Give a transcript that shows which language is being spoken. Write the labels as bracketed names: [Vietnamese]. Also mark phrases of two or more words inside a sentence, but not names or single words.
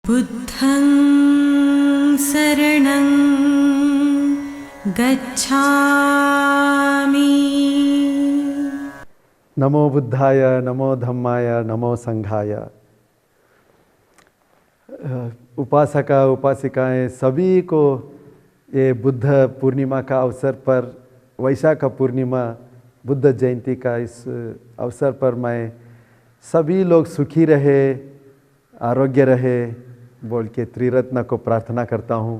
[Pali] बुद्धं शरणं गच्छामि। नमो बुद्धाय, नमो धम्माय, नमो संघाय। [Hindi] उपासका उपासिकाएं सभी को ये बुद्ध पूर्णिमा का अवसर पर, वैशाख पूर्णिमा बुद्ध जयंती का इस अवसर पर मैं सभी लोग सुखी रहे, आरोग्य रहे बोल के त्रिरत्न को प्रार्थना करता हूँ।